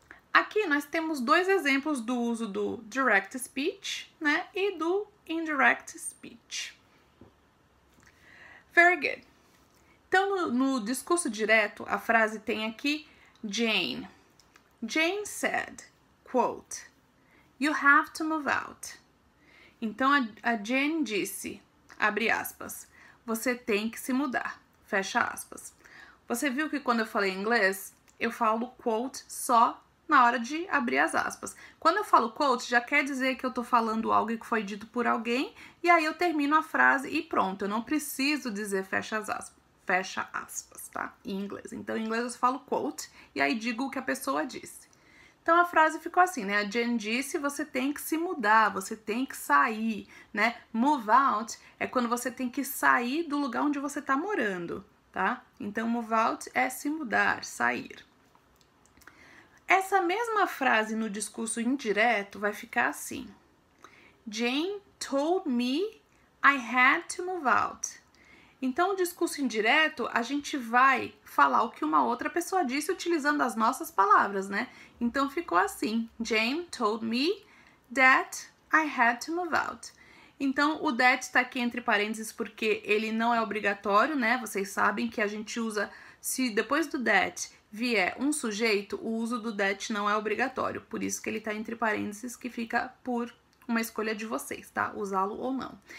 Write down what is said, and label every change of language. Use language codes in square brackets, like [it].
[pt] Aqui nós temos dois exemplos do uso do direct speech, né? E do indirect speech. [en] Very good. [pt] Então, no discurso direto, a frase tem aqui Jane. [en] Jane said, quote, "You have to move out." [pt] Então, a Jane disse, abre aspas, você tem que se mudar, fecha aspas. Você viu que quando eu falei inglês, eu falo quote só na hora de abrir as aspas. Quando eu falo quote, já quer dizer que eu tô falando algo que foi dito por alguém, e aí eu termino a frase e pronto, eu não preciso dizer fecha aspas, tá? Em inglês. Então, em inglês eu falo quote e aí digo o que a pessoa disse. Então, a frase ficou assim, né? A Jane disse, você tem que se mudar, você tem que sair, né? Move out é quando você tem que sair do lugar onde você tá morando, tá? Então, move out é se mudar, sair. Essa mesma frase no discurso indireto vai ficar assim. [en] Jane told me I had to move out. [pt] Então, o discurso indireto, a gente vai falar o que uma outra pessoa disse utilizando as nossas palavras, né? Então, ficou assim. [en] Jane told me that I had to move out. [pt] Então, o that está aqui entre parênteses porque ele não é obrigatório, né? Vocês sabem que a gente usa, se depois do that vier um sujeito, o uso do that não é obrigatório. Por isso que ele está entre parênteses, que fica por uma escolha de vocês, tá? Usá-lo ou não.